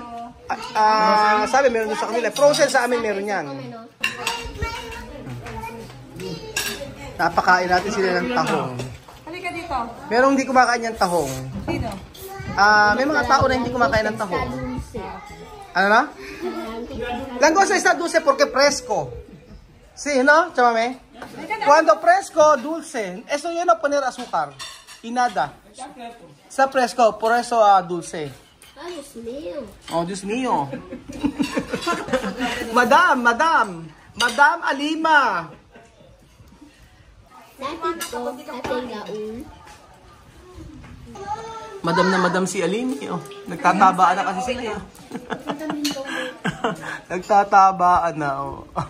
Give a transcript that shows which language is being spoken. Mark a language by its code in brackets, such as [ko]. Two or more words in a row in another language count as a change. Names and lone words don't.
[tl] Sabi meron doon sa kanila. Frozen sa amin meron yan. Napakain natin sila ng tahong. Halika dito. Merong hindi kumakain ng tahong. Sino? May mga tao na hindi kumakain ng tahong. Ano na? [es] Langosta está dulce porque fresco. Sí, ¿no? Chamame. Cuando fresco, dulce. Eso yo no poner azúcar. Y nada. Está fresco, por eso dulce. Ay, Dios mío. Oh, Dios mío. [tl] Madam Alima. Dati ko, ating gaul. Madam si Alimi. Oh. Nagtatabaan na kasi sila. Oh. Nagtatabaan na. Oh.